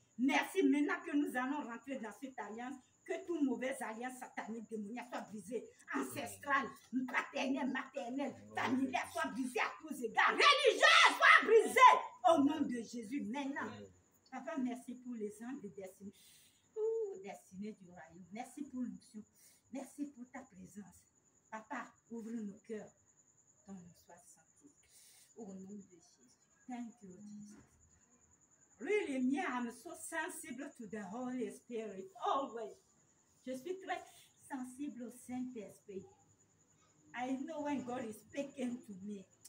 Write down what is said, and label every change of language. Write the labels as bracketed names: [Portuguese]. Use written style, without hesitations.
[French] Merci maintenant que nous allons rentrer dans cette alliance. Que toute mauvaise alliance satanique démoniaque soit brisée, ancestrale, paternelle, maternelle, familiale soit brisée à tous égards, religieuse soit brisée au nom de Jésus maintenant. Papa, merci pour les anges de destinée. Destinée du royaume. Merci pour l'onction. Merci pour ta présence. Papa, ouvre nos cœurs, qu'on nous soit sentis. Au nom de Jésus. [English] Thank you, Jesus. Really, me, I'm so sensible to the Holy Spirit, always. [French] Je suis très sensible au Saint-Esprit. [English] I know when God is speaking to me.